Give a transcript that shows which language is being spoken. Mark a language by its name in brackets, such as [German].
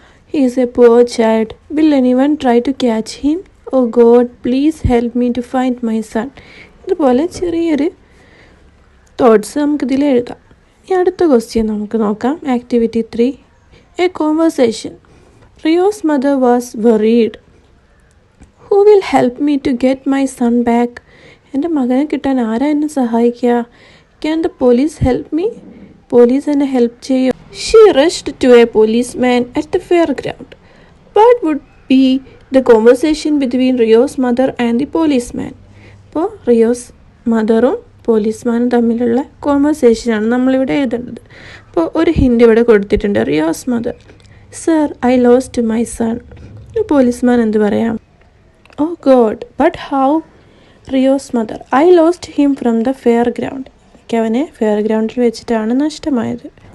[English] He is a poor child. Will any one try to catch him? Oh God, please help me to find my son. [Malayalam] ഇതുപോലെ ചെറിയൊരു thoughts നമുക്കിതിൽ എഴുതാം. ഇനി അടുത്ത question നമുക്ക് നോക്കാം. Activity 3 A conversation. [English] Rio's mother was worried. Who will help me to get my son back? [Malayalam] എൻ്റെ മകനെ കിട്ടാൻ ആരാ എന്നെ സഹായിക്കുക? [English] Can the police help me? [Malayalam] Police എന്നെ ഹെൽപ്പ് ചെയ്യും. [English] She rushed to a policeman at the fairground. What would be the conversation between Rio's mother and the policeman? [Malayalam] അപ്പോൾ Rio's മദറും പോലീസ്മാനും തമ്മിലുള്ള കോൺവെർസേഷനാണ് നമ്മളിവിടെ എഴുതേണ്ടത്. അപ്പോൾ ഒരു ഹിൻ്റ് ഇവിടെ കൊടുത്തിട്ടുണ്ട്. Rio's mother, [English] Sir I lost my son. Policeman [Malayalam] എന്ത് പറയാം? [English] Oh God, but how? Rio's mother, I lost him from the fair ground. [Malayalam] എനിക്ക് അവനെ ഫെയർ ഗ്രൗണ്ടിൽ വെച്ചിട്ടാണ് നഷ്ടമായത്.